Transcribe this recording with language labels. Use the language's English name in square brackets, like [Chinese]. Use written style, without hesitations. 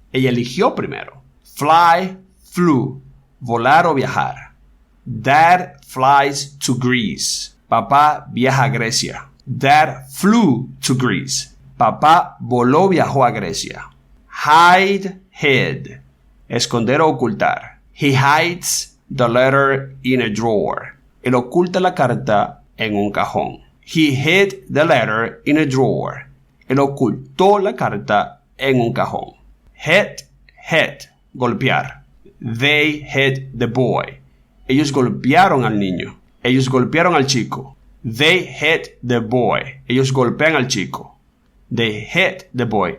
[Spanish] Ella eligió primero. Flew. Volar o viajar. [English] Dad flies to Greece. [Spanish] Papá viaja a Grecia. [English] Dad flew to Greece. [Spanish] Papá voló, viajó a Grecia. Hid. Esconder o ocultar. [English] He hides the letter in a drawer. [Spanish] Él oculta la carta en un cajón. [English] He hid the letter in a drawer. [Spanish] Él ocultó la carta en un cajón. Hit. Golpear. [English] They hit the boy. [Spanish] Ellos golpearon al niño. Ellos golpearon al chico. [English] They hit the boy. [Spanish] Ellos golpean al chico. [English] They hit the boy.